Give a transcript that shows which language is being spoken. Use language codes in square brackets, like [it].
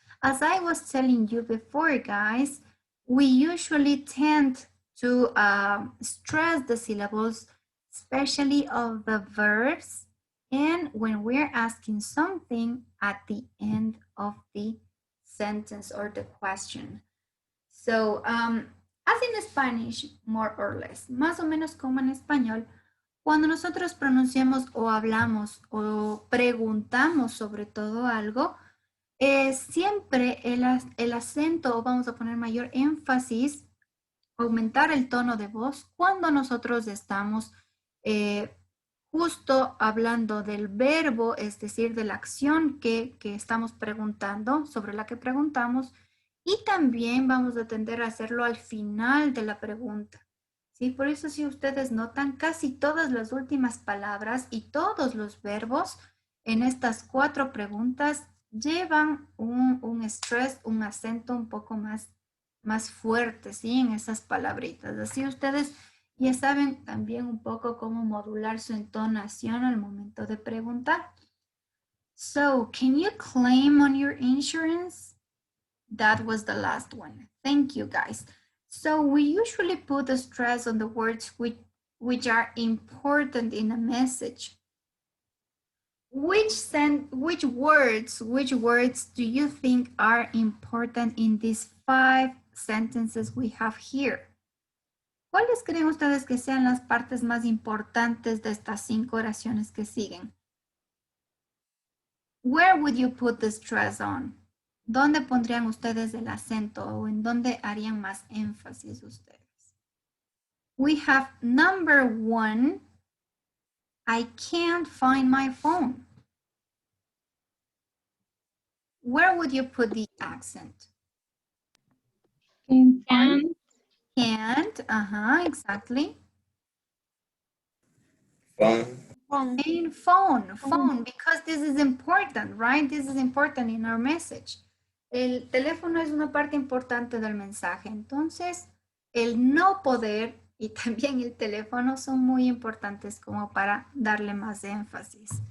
[en] As I was telling you before, guys, we usually tend to stress the syllables, especially of the verbs, and when we're asking something at the end of the sentence or the question. So, as in Spanish, more or less, [es] más o menos como en español, cuando nosotros pronunciamos o hablamos o preguntamos sobre todo algo, siempre el acento, o vamos a poner mayor énfasis, aumentar el tono de voz cuando nosotros estamos justo hablando del verbo, es decir, de la acción que estamos preguntando, sobre la que preguntamos, y también vamos a tender a hacerlo al final de la pregunta. ¿sí? Por eso si ustedes notan, casi todas las últimas palabras y todos los verbos en estas 4 preguntas llevan un stress, un acento un poco más fuerte, ¿sí? En esas palabritas. Así ustedes ya saben también un poco cómo modular su entonación al momento de preguntar. [en] So, can you claim on your insurance? That was the last one. Thank you, guys. So we usually put the stress on the words which are important in a message. Which words do you think are important in these 5 sentences we have here? [es] ¿Cuáles creen ustedes que sean las partes más importantes de estas 5 oraciones que siguen? [en] Where would you put the stress on? [es] ¿Dónde pondrían ustedes el acento o en dónde harían más énfasis ustedes? [en] We have number 1, I can't find my phone. Where would you put the accent? Can't. Can't, exactly. Phone. In phone, because this is important, right? This is important in our message. [es] El teléfono es una parte importante del mensaje, entonces el no poder y también el teléfono son muy importantes como para darle más énfasis.